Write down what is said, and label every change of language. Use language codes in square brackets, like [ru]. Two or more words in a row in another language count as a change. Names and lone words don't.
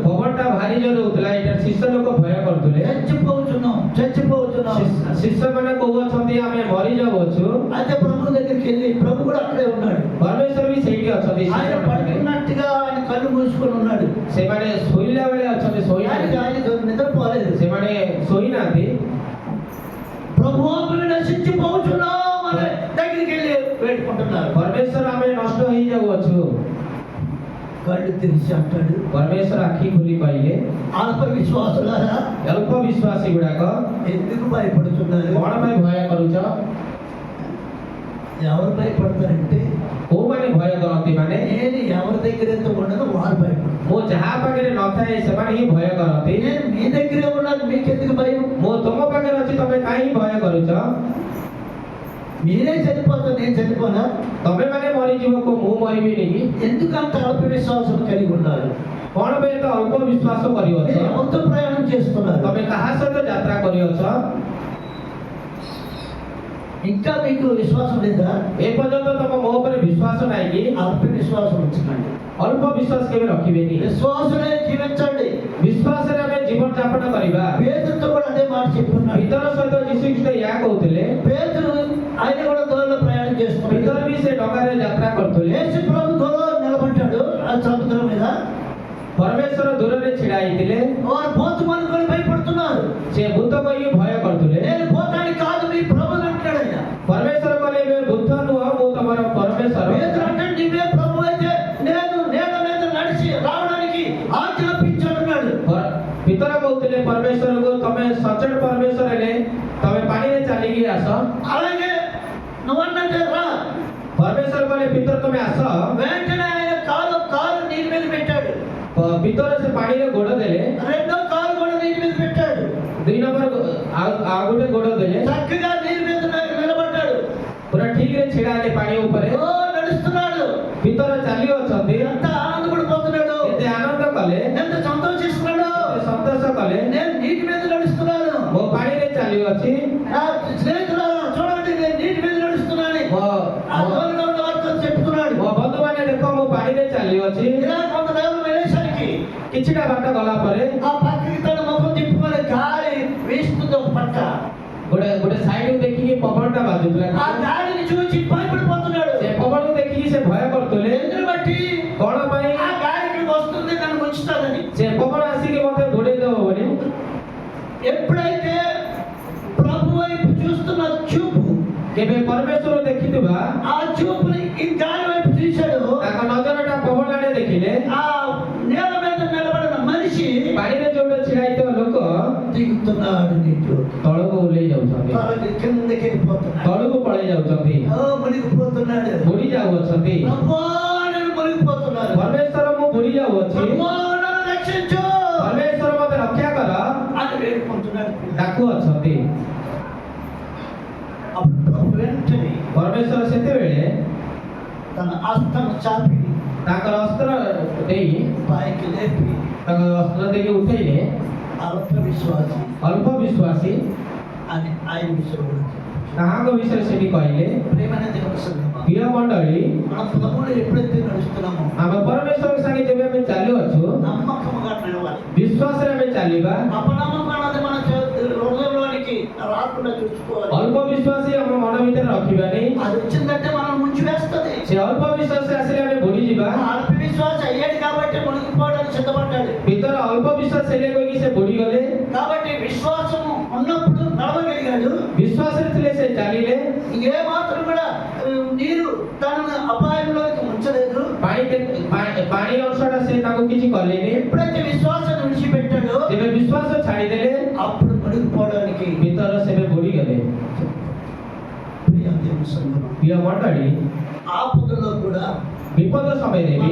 [or] ପବନଟା ଭାରି ଜୋରେ ହଉଥିଲା। ଏଇଟା ଶିଷ୍ୟ ଲୋକ ଭୟ କରୁଥିଲେ। [te] చచ్చిపోతున్నాం. [or] ଶିଷ୍ୟମାନେ କହୁଅଛନ୍ତି ଆମେ ମରିଯାଉଅଛୁ। [te] అయితే ప్రభు దగ్గరికి వెళ్ళి, ప్రభు కూడా అక్కడే ఉన్నాడు. [or] ପରମେଶ୍ୱର ବି ସେଇଠି ଅଛନ୍ତି। [te] ఆయన పడుకున్నట్టుగా ఆయన కళ్ళు మూసుకొని ఉన్నాడు. [or] ସେମାନେ ଶୋଇଲା ବେଳେ ଅଛନ୍ତି, ଶୋଇନାହାନ୍ତି। [te] ఆయన నిద్రపోలేదు. [or] ସେମାନେ ଶୋଇନାହାନ୍ତି। [te] ప్రభు మేము నశించిపోతున్నాం అని దగ్గరికి వెళ్ళి వేడుకుంటున్నారు. [or] ପରମେଶ୍ୱର ଆମେ ନଷ୍ଟ ହେଇଯାଉଅଛୁ। [te] కళ్ళు తెరిచి అంటాడు, [or] ପରମେଶ୍ୱର ଆଖି ଖୋଲି କହିଲେ, [te] అల్ప విశ్వాసులారా [or] ଅଳ୍ପ ବିଶ୍ୱାସୀ ଗୁଡାକ [te] ఎందుకు భయపడుతున్నారు? [or] କଣ ପାଇଁ ଭୟ କରୁଛ? [te] ఎవరు భయపడతారంటే, [or] କୋଉମାନେ ଭୟ କରନ୍ତି ମାନେ [te] నేను ఎవరి దగ్గర ఎంత ఉండదో వారు భయపడతారు. [or] ମୁଁ ଯାହା ପାଖରେ ନଥାଏ ସେମାନେ ହିଁ ଭୟ କରନ୍ତି। [te] నేను మీ దగ్గరే ఉన్నాను, మీకెందుకు భయం? [or] ମୁଁ ତୁମ ପାଖରେ ଅଛି, ତମେ କାହିଁ ଭୟ କରୁଛ? [te] మీరే చనిపోతా, నేను చనిపోనా? [or] ତମେ ମାନେ ମରିଯିବ, ମୁଁ ମରିବିନି କି? [te] ఎందుకు అంత అల్ప విశ్వాసం కలిగి ఉన్నారు? [or] କଣ ପାଇଁ ତ ଅଳ୍ପ ବିଶ୍ୱାସ କରିଅଛ? [te] మీరు ఎవరితో ప్రయాణం చేస్తున్నారు? [or] ତମେ କାହା ସହିତ ଯାତ୍ରା କରିଅଛ? [te] ఇంకా మీకు విశ్వాసం లేదా? [or] ଏ ପର୍ଯ୍ୟନ୍ତ ତମ ମୋ ଉପରେ ବିଶ୍ୱାସ ନାହିଁ କି? [te] అల్ప విశ్వాసం ఉంచకండి. [or] ଅଳ୍ପ ବିଶ୍ୱାସ କେବେ ରଖିବେନି। [te] విశ్వాసమే జీవించండి. [or] ବିଶ୍ୱାସରେ ଆମେ ଜୀବନ ଯାପନ କରିବା। [te] పేతురుతో కూడా అదే మాట చెప్పుకున్నాడు. [or] ପିତର ସହିତ ଯୀଶୁ ଖ୍ରୀଷ୍ଟ ଏହା କହୁଥିଲେ। [te] పేతురు ఆయన కూడా దోలో ప్రయాణం చేస్తున్నాడు. [or] ପିତର ବି ସେ ଡଙ୍ଗାରେ ଯାତ୍ରା କରୁଥିଲେ। [te] యేసు ప్రభు దోలో నిలబడ్డాడు ఆ సముద్రం మీద. [or] ପରମେଶ୍ୱର ଦୂରରେ ଛିଡ଼ା ହେଇଥିଲେ। [te] వారు భూతం అనుకొని భయపడుతున్నారు. [or] ସେ ଭୂତ କହି ଭୟ କରୁଥିଲେ। [te] నేను భూతాన్ని కాదు, మీ ప్రభుని అంటాడు ఆయన. [or] ପରମେଶ୍ୱର କହିଲେ ଏବେ ଭୂତ ନୁହଁ, ମୁଁ ତମର ପରମେଶ୍ୱର। [te] పేతురు అంటే నీవే ప్రభు అయితే నేను నీళ్ళ మీద నడిచి రావడానికి ఆజ్ఞాపించాడు. [or] ପିତର କହୁଥିଲେ ପରମେଶ୍ୱରକୁ, ତମେ ସଚେତ ପରମେଶ୍ୱର ହେଲେ ତମେ ପାଣିରେ ଚାଲିକି ଆସ। [te] అలాగే నువ్వన్నట్టే రా. [or] ପରମେଶ୍ୱର କହିଲେ ପିତର ତମେ ଆସ। [te] వెంటనే ఆయన కాలు నీటి మీద పెట్టాడు. [or] ପିତର ସେ ପାଣିରେ ଗୋଡ଼ ଦେଲେ। [te] రెండో కాలు కూడా నీటి మీద పెట్టాడు. [or] 2 ନମ୍ବର ଆଉ ଗୋଟେ ଗୋଡ଼ ଦେଲେ। [te] చక్కగా నీటి మీద నిలబడ్డాడు. [or] ପୁରା ଠିକରେ ଛିଡ଼ା ହେଲେ ପାଣି ଉପରେ। [te] ఓ నడుస్తున్నాడు. [or] ପିତର ଚାଲିଅଛନ୍ତି। [te] ఎంత ఆనందపడిపోతున్నాడు, [or] ଏତେ ଆନନ୍ଦ କଲେ, [te] ఎంత సంతోషిస్తున్నాడు. [or] ଏତେ ସନ୍ତୋଷ କଲେ। [te] నేను నీటి మీద నడుస్తున్నాను. [or] ମୋ ପାଣିରେ ଚାଲିଅଛି। [te] నా స్నేహితులారా చూడండి, నేను నీటి మీద నడుస్తున్నాను. ఆ దూరంలో ఉన్న వారితో చెప్తున్నాడు. [or] ମୋ ବନ୍ଧୁମାନେ ଦେଖ, ମୁଁ ପାଣିରେ ଚାଲିଅଛି। [te] ఇలా కొంత దూరం వెళ్ళేసరికి [or] କିଛିଟା ବାଟ ଗଲା ପରେ [te] ఆ పక్కకి తన ముఖం తిప్పుకొని గాలి వీస్తుంది ఒక పక్క. [or] ଗୋଟେ ସାଇଡକୁ ଦେଖିକି ପବନଟା ବାଜୁଥିଲା। [te] ఆ గాలిని చూసి భయపడిపోతున్నాడు. [or] ସେ ପବନକୁ ଦେଖିକି ସେ ଭୟ କରୁଥିଲେ। [te] ఎందుకు బట్టి [or] କଣ ପାଇଁ? [te] ఆ గాలి ఇక్కడికి వస్తుంది, నన్ను ముంచుతాదని. [or] ସେ ପବନ ଆସିକି ମତେ ଘୋଡେଇ ଦେବ ବୋଲି। [te] ఎప్పుడైతే ప్రభు వైపు చూస్తున్న చూపు, [or] କେବେ ପରମେଶ୍ୱର ଦେଖିଥିବା [te] ఆ చూపుని ఈ గాలి వైపు చూశాడు, [or] ତାଙ୍କ ନଜରଟା ପବନ ଆଡେ ଦେଖିଲେ। [te] ఆ నేల మీద నిలబడిన మనిషి [or] ପାଣିରେ ଯୋଉଟା ଛିଡା ହେଇଥିବା ଲୋକ [te] దిగుతున్నాడు నీటిలో. [or] ତଳକୁ ଓହ୍ଲେଇ ଯାଉଛନ୍ତି, [te] తలకి కిందకి వెళ్ళిపోతున్నాడు. [or] ତଳକୁ పଳେଇ ଯାଉଛନ୍ତି, [te] మునిగిపోతున్నాడు. [or] ବୁଡି ଯାଉଅଛନ୍ତି। [te] ప్రభువా, నేను మునిగిపోతున్నాను. [or] ପରମେଶ୍ୱର ମୁଁ ବୁଡି ଯାଉଅଛି, [te] ప్రభువా, నన్ను రక్షించు [or] ପରମେଶ୍ୱର ମତେ ରକ୍ଷା କର [te] అని వేడుకుంటున్నాడు. [or] ଡାକୁଅଛନ୍ତି। [te] అప్పుడు ప్రభు వెంటనే [or] ପରମେଶ୍ୱର ସେତେବେଳେ [te] తన హస్తను చాపి [or] ତାଙ୍କର ଅସ୍ତ୍ର ଦେଇ [te] పైకి లేపి, [or] ତାଙ୍କ ଅସ୍ତ୍ର ଦେଇକି ଉଠେଇଲେ। [te] అల్ప విశ్వాసి [or] ଅଳ୍ପ ବିଶ୍ୱାସୀ [te] అని ఆయన విషయంలో [or] ତାହାଙ୍କ ବିଷୟରେ ସେଠି କହିଲେ। [te] ప్రేమైన దేవుని సంగమా, [or] ପ୍ରିୟ ମଣ୍ଡଳୀ, [te] మన ప్రభువులో ఎప్పుడైతే నడుస్తున్నామో [or] ଆମେ ପରମେଶ୍ୱରଙ୍କ ସାଙ୍ଗେ ଯେବେ ଆମେ ଚାଲୁଅଛୁ, [te] నమ్మకముగా నడవాలి. [or] ବିଶ୍ୱାସରେ ଆମେ ଚାଲିବା। [te] అపనమ్మకం అన్నది మన హృదయంలోనికి రాకుండా చూసుకోవాలి. [or] ଅଳ୍ପ ବିଶ୍ୱାସୀ ଆମ ମନ ଭିତରେ ରଖିବାନି। [te] అది వచ్చిందంటే మనం ముంచి వేస్తుంది. [or] ସେ ଅଳ୍ପ ବିଶ୍ୱାସ ଆସିଲେ ଆମେ ବୁଡିଯିବା। [te] అల్ప విశ్వాస అయ్యాడు కాబట్టి మునిగిపోవడానికి సిద్ధపడ్డాడు. [or] ଭିତରେ ଅଳ୍ପ ବିଶ୍ୱାସ ହେଲେ କହିକି ସେ ବୁଡିଗଲେ। [te] కాబట్టి విశ్వాసము ఉన్నప్పుడు నడవగలిగాడు. [or] ବିଶ୍ୱାସରେ ଥିଲେ ସେ ଚାଲିଲେ। [te] ఏ మాత్రం కూడా నీరు తనను అపాయంలోకి ఉంచలేదు. [or] ପାଣି ଅଂଶଟା ସେ ତାକୁ କିଛି କଲେନି। [te] ఎప్పుడైతే విశ్వాసాన్ని విడిచిపెట్టాడో [or] ଯେବେ ବିଶ୍ୱାସ ଛାଡିଦେଲେ, [te] అప్పుడు మునిగిపోవడానికి [or] ଭିତର ସେବେ ବୁଡିଗଲେ। [te] ప్రియ దేవుని సంగమా, [or] ପ୍ରିୟ ମଣ୍ଡଳୀ, [te] ఆపదలో కూడా [or] ବିପଦ ସମୟରେ ବି,